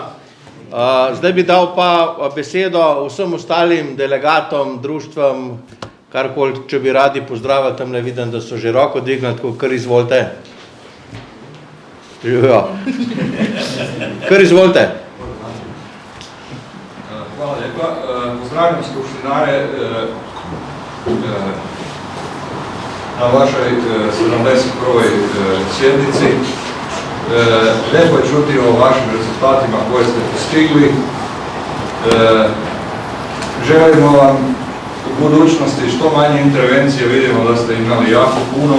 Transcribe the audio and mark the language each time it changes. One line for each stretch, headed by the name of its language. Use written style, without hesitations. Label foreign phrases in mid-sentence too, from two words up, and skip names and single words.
Slovenian: Zdaj bi dal pa besedo vsem ostalim delegatom, društvom, karkoli, če bi radi pozdravili, tam ne vidim, da so že roko dvignili, tako kar izvolite. Živijo. Kar izvolite.
Croatian: Hvala lepa. Pozdravljam skupštinare na vašoj 71. sjednici. Lepo je čuti o vašim rezultatima koje ste postigli. Želimo vam u budućnosti što manje intervencije, vidimo da ste imali jako puno.